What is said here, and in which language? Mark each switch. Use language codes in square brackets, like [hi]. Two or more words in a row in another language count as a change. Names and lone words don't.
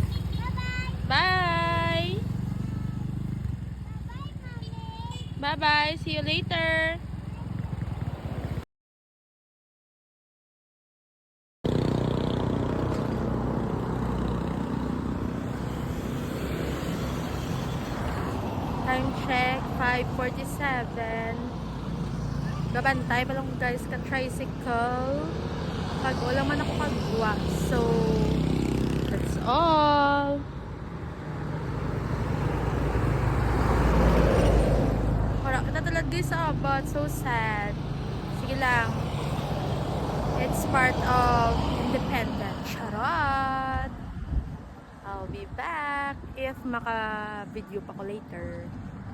[en] Bye. Bye-bye. See you later. Time check, 5:47. [hil] Gabantay pa lang guys ka tricycle. Pag wala man ako kagwa. [en] So, that's all. [hil] Wala kita talaga sa abot. [en] So sad. [hil] Sige lang. [en] It's part of independent. Charot! I'll be back if [hil] maka-video pa ko [en] later.